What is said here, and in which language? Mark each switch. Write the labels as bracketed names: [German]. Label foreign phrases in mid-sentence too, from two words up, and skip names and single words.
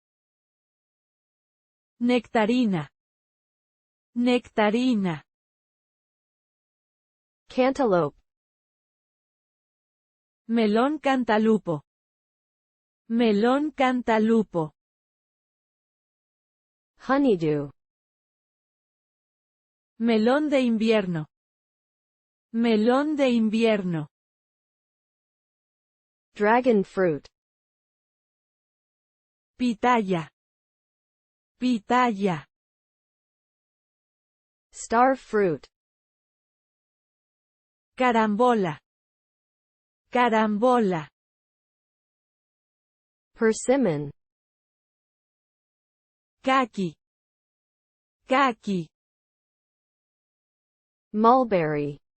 [Spanish] Nectarina. Nectarina. [English] Cantaloupe. [Spanish] Melón cantalupo. Melón cantalupo. [English] Honeydew. [Spanish] Melón de invierno. Melón de invierno. [English] Dragon fruit. [Spanish] Pitaya. Pitaya. [English] Star fruit. [Spanish] Carambola. Carambola. [English] Persimmon. [Spanish] Caqui. Caqui. [English] Mulberry.